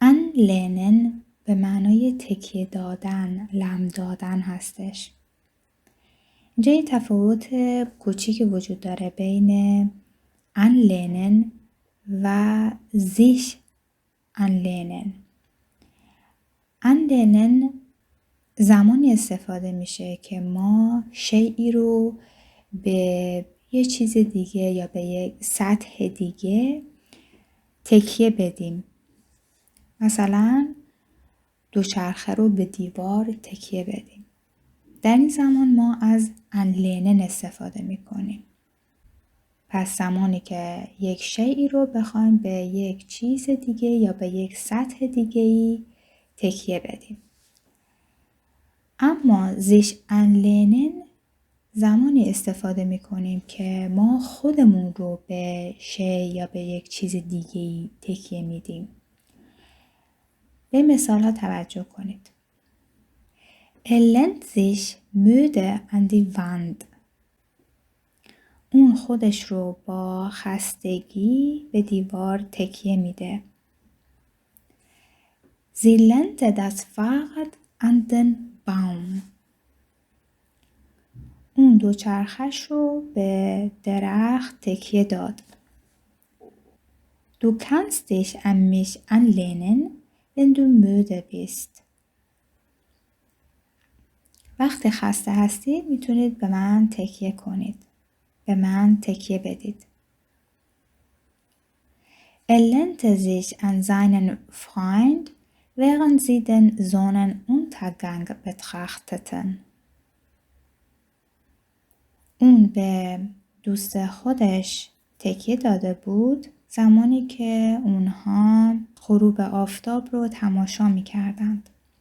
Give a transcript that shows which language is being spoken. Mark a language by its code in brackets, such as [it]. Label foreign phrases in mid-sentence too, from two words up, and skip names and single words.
[fa] anlehnen به معنای تکیه دادن، لم دادن هستش. اینجا یه تفاوت کوچیکی وجود داره بین anlehnen و [de] sich anlehnen. [fa] anlehnen زمانی استفاده میشه که ما شیئی رو به یه چیز دیگه یا به یک سطح دیگه تکیه بدیم. مثلا دوچرخه رو به دیوار تکیه بدیم. در این زمان ما از anlehnen استفاده میکنیم. پس زمانی که یک شیئی رو بخوایم به یک چیز دیگه یا به یک سطح دیگه‌ای تکیه بدیم. اما [de] sich anlehnen [fa] زمانی استفاده میکنیم که ما خودمون رو به شی یا به یک چیز دیگه‌ای تکیه میدیم. به مثال ها توجه کنید. [de] lehnt sich müde an die Wand. [fa] اون خودش رو با خستگی به دیوار تکیه میده. [de] Sie lehnte das Fahrrad an den Baum. [fa] اون دوچرخش رو به درخت تکیه داد. [de] Du kannst dich an mich anlehnen, wenn du müde bist. [fa] وقتی خسته هستید میتونید به من تکیه کنید. به من تکیه بدید. [de] lehnte sich an seinen Freund, während sie den Sonnenuntergang betrachteten. [fa] اون به دوست خودش تکیه داده بود زمانی که اونها غروب آفتاب رو تماشا می کردند.